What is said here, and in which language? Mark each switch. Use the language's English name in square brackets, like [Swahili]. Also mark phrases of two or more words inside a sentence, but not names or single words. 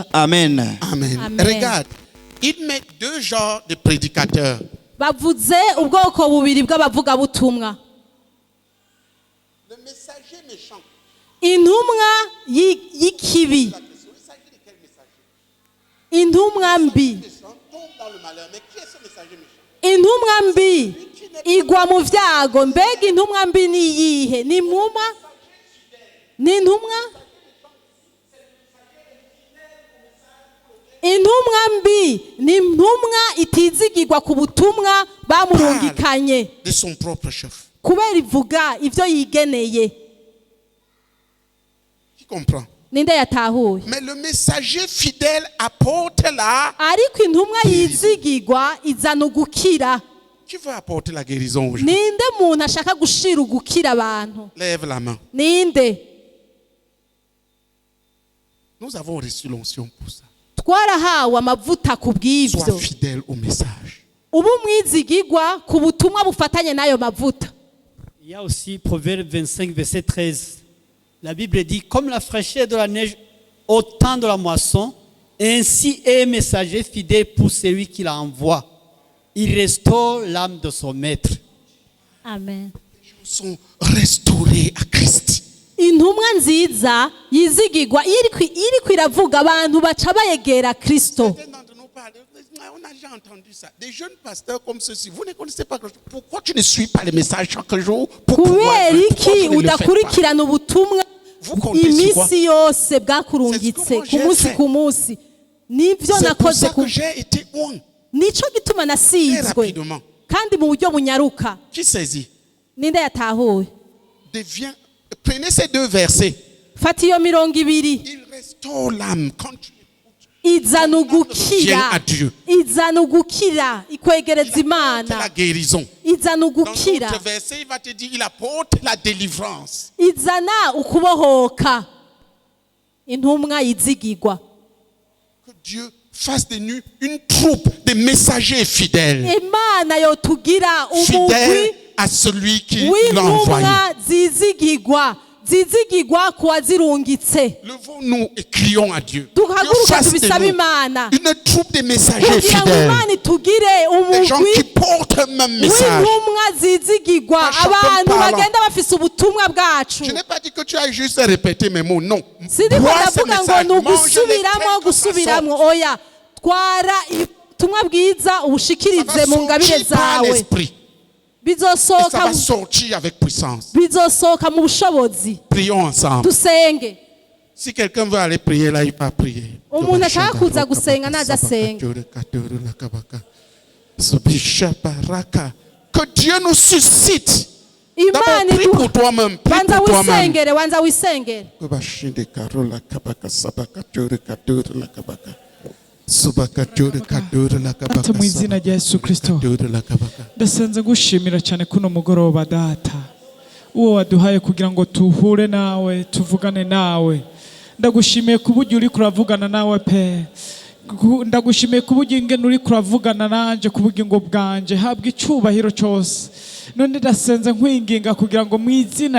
[French] Amen. Amen. Amen. Regarde, il met deux genres de prédicateurs. [Rundi] Bavuze ubwoko bubiri bw'abavugabutumwa. [French] Le messager méchant. [Rundi] Intumwa y'ikibi. Intumwa mbi. [French] Tombe dans le malheur. Mais qui est ce messager méchant? [Rundi] Intumwa mbi igwa mu vyago. Mbega intumwa mbi ni iyihe? Ni mwuma? Ni intumwa? Intumwa mbi ni intumwa itizigirwa ku butumwa bamurungikanye. [French] De son propre chef. [Rundi] Kubera ivuga ivyo yigeneye. [French] Qui comprend? [Rundi] Ninde yatahuye? [French] Mais le messager fidèle apporte la... [Rundi] Ariko intumwa yizigirwa izana ugukira. [French] Qui veut apporter la guérison aujourd'hui? [Rundi] Ninde muntu ashaka gushira ugukira abantu? [French] Lève la main. [Rundi] Ninde? [French] Nous avons reçu l'onction pour ça. [Rundi] Twarahawe amavuta [French] Sois [Rundi] kubw'ivyo. [French] fidèle au message. [Rundi] Ubu mwizigirwa ku butumwa bufatanye n'ayo mavuta. [French] Il y a aussi Proverbe 25, verset 13. La Bible dit, comme la fraîcheur de la neige au temps de la moisson, ainsi est un messager fidèle pour celui qui l'envoie. Il restaure l'âme de son maître. Amen. Ils sont restaurés à Christ. [Rundi] Intumwa nziza yizigirwa iriko iravuga abantu baca bayegera Kristo. [French] Certains d'entre nous parlent, on a déjà entendu ça. Des jeunes pasteurs comme ceux-ci, vous ne connaissez pas. Pourquoi tu ne suis pas les messages chaque jour pour pouvoir, [Rundi] Kubera [French] pourquoi [Rundi] iki [French] tu ne le fais pas? [Rundi] udakurikirana ubutumwa [French] Vous comptez sur quoi? [Rundi] imisi yose bwakurungitse ku munsi ku munsi? Nivyo [French] C'est pour [Rundi] nakoze [French] ça que j'ai été oint. [Rundi] nico gituma [French] Très [Rundi] nasizwe [French] rapidement. [Rundi] kandi mu buryo bunyaruka. [French] Qui saisit? [Rundi] Ninde yatahuye? [French] Prenez ces deux versets. [Rundi] Fata iyo 200. [French] Il restaure l'âme quand tu [Rundi] Izana ugukira. [French] Viens à Dieu. [Rundi] Izana ugukira ikwegereza [French] apportes [Rundi] Imana. [French] la guérison. [Rundi] Izana [French] Dans [Rundi] ugukira. [French] d'autres versets, il va te dire, il apporte la délivrance. [Rundi] Izana ukubohoka. Intumwa yizigirwa. [French] Que Dieu fasse de nous une troupe de messagers fidèles. [Rundi] Imana yotugira umugwi [French] Fidèles à celui qui l'a envoyé. [Rundi] w'intumwa zizigirwa kuwazirungitse. [French] Levons-nous et crions à Dieu. [Rundi] Duhaguruka [French] Dieu fasse de [Rundi] tubisabe [French] nous [Rundi] Imana. [French] une troupe de messagers [Rundi] Kugira ngo [French] fidèles. [Rundi] Imana itugire [French] Des gens [Rundi] umugwi [French] qui portent le même message. [Rundi] w'intumwa zizigirwa. [French] Pas chacun [Rundi] Abantu [French] parlant. [Rundi] bagenda bafise ubutumwa bwacu. [French] Je n'ai pas dit que tu as juste répété mes mots. Non. [Rundi] Sindiko [French] Bois ce [Rundi] ndavuga ngo [French] message. [Rundi] ni [French] Mange-les [Rundi] ugusubiramo [French] quelque façon. [Rundi] gusubiramo. Oya, twara ubutumwa bwiza [French] Ça [Rundi] ubushikirize [French] va [Rundi] mu ngabire [French] sortir par [Rundi] zawe. [French] l'esprit. Et ça [Rundi] bizosohoka [French] va sortir avec puissance. [Rundi] bizosohoka mu bushobozi. [French] Prions ensemble. [Rundi] Dusenge. [French] Si quelqu'un veut aller prier là, il va prier. [Rundi] Umuntu ashaka kuza gusenga naza asenga. [French] Que Dieu nous suscite. [Rundi] Imana [French] D'abord, prie pour toi-même. Prie [Rundi] wanza [French] pour toi-même. [Rundi] wisengere, wanza wisengere. Data mu izina rya Yesu Kristo ndasenze ngushimira cyane kuno mugoroba data uwo waduhaye kugira ngo tuhure nawe tuvugane nawe ndagushimiye kuburyo uri kuravugana nawe pe ndagushimiye kuburyo ingene uri kuravugana nanje kubugingo bwanje habwa icubahiro cyose none ndasenze nkwinginga kugira ngo mu izina